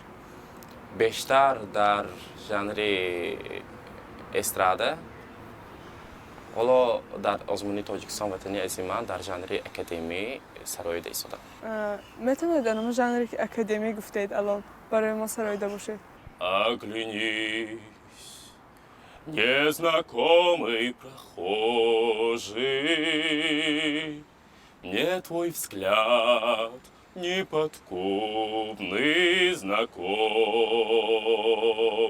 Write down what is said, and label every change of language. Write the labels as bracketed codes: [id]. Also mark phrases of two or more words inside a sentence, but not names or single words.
[fa] بیشتر در ژانر استراده. حالا در آزمون تاجیکستان وطنی از من در ژانر اکادمی سراییده شدم. میتونید در اون ژانری که اکادمی گفتید الان برای ما سراییده باشید؟ [ru] Оглянись, незнакомый прохожий, мне твой взгляд неподкупный знаком.